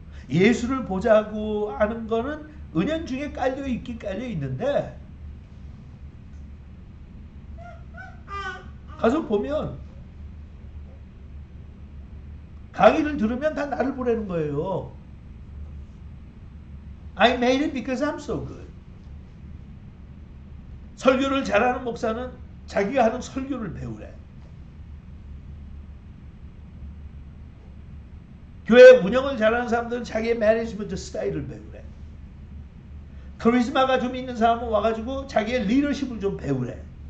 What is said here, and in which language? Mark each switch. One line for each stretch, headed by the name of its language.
Korean: 예수를 보자고 하는 거는 은연중에 깔려 있는데 가서 보면 강의를 들으면 다 나를 보라는 거예요.
English: I made it because I'm so good.
Korean: 설교를 잘하는 목사는 자기가 하는 설교를 배우래. 교회 운영을 잘하는 사람들은 자기의 매니지먼트 스타일을 배우래. 카리스마가 좀 있는 사람은 와가지고 자기의 리더십을 좀 배우래.